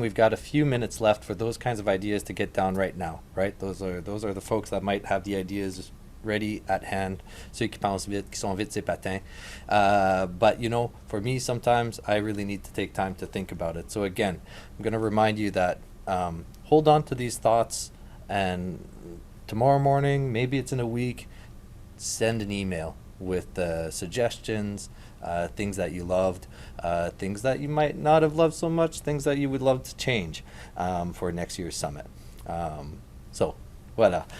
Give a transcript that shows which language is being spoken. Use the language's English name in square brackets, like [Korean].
[English] We've got a few minutes left for those kinds of ideas to get down right now, right? Those are the folks that might have the ideas ready at hand. [French] Ceux qui pensent vite, qui sont vite, c'est patin. [English] But, you know, for me, sometimes I really need to take time to think about it. So again, I'm going to remind you that hold on to these thoughts, and tomorrow morning, maybe it's in a week, send an email with suggestions, things that you loved, things that you might not have loved so much, things that you would love to change for next year's summit. So, voilà.